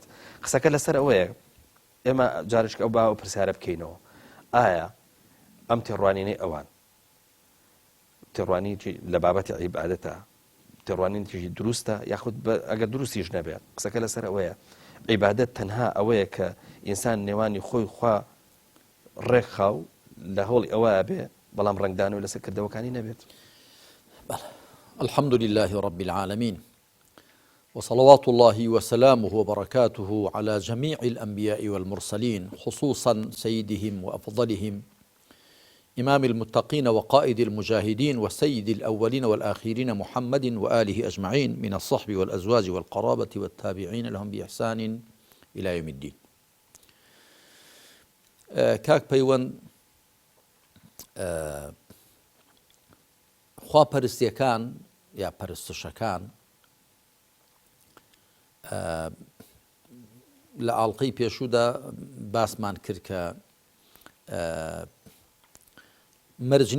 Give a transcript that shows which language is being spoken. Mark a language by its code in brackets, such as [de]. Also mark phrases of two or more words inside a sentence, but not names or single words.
[ckb] قسەکە لەسەر ئەوەیە ئێمە جارێک ئەو با و پرسیارە بکەینەوە ئایا ئەم تێڕوانینەی ئەوان تێڕوانی لە بابەتی عیبادەتە تێڕوانینێکی دروستە یاخود ئەگەر دروستیش نەبێت قسەکە لەسەر ئەوەیە عیبادەت تەنها ئەوەیە کە ئینسان نێوانی خۆی خوا ڕێکخاو لە هەوڵی ئەوەیە بێ بەڵام ڕنگدان و لەسەر کردەوەکانی نەبێت. [ar] الحمد لله رب العالمين وصلوات الله وسلامه وبركاته على جميع الأنبياء والمرسلين خصوصا سيدهم وأفضلهم إمام المتقين وقائد المجاهدين وسيد الأولين والآخرين محمد وآله أجمعين من الصحب والأزواج والقرابة والتابعين لهم بإحسان إلى يوم الدين. [ckb] كاك پەیوەند خوا پەرستیەکان یا پەرستشەکان لە ئاڵقەی پێشوودا باسمان کرد کە مەرجنی